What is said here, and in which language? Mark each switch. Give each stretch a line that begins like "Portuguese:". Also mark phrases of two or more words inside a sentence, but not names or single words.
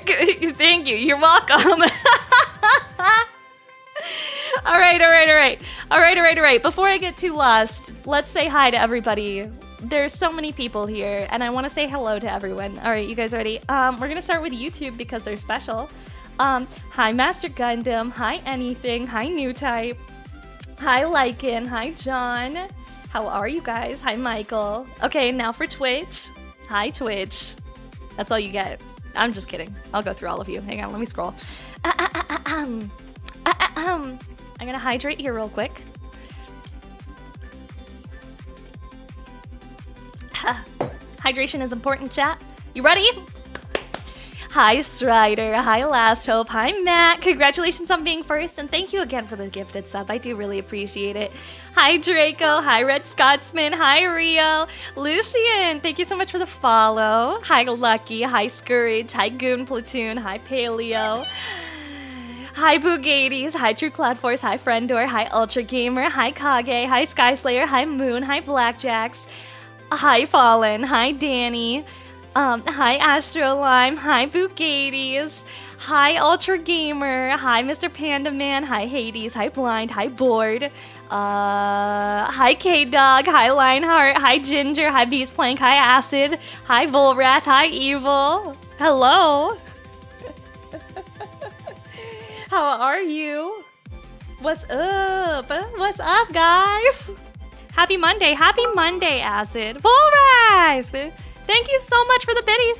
English: Thank you. You're welcome. All right. Before I get too lost, let's say hi to everybody. There's so many people here, and I want to say hello to everyone. All right, you guys ready? We're going to start with YouTube because they're special. Hi, Master Gundam. Hi, Anything. Hi, New Type. Hi, Lycan. Hi, John. How are you guys? Hi, Michael. Okay, now for Twitch. Hi, Twitch. That's all you get. I'm just kidding. I'll go through all of you. Hang on, let me scroll. I'm going to hydrate here real quick. Hydration is important, chat. You ready? Hi, Strider. Hi, Last Hope. Hi, Matt. Congratulations on being first, and thank you again for the gifted sub. I do really appreciate it. Hi, Draco. Hi, Red Scotsman. Hi, Rio. Lucian, thank you so much for the follow. Hi, Lucky. Hi, Scourge. Hi, Goon Platoon. Hi, Paleo. Hi, Bugades. Hi, True Cloud Force. Hi, Friendor. Hi, Ultra Gamer. Hi, Kage. Hi, Skyslayer. Hi, Moon. Hi, Blackjacks. Hi, Fallen. Hi, Danny. Hi, Astro Lime. Hi, Bugades. Hi, Ultra Gamer. Hi, Mr. Panda Man. Hi, Hades. Hi, Blind. Hi, Bored. Hi, K-Dog. Hi, Lionheart. Hi, Ginger. Hi, Beast Plank. Hi, Acid. Hi, Volrath. Hi, Evil. Hello. How are you? What's up? What's up, guys? Happy Monday. Happy Monday, Acid. Volrath! Thank you so much for the biddies.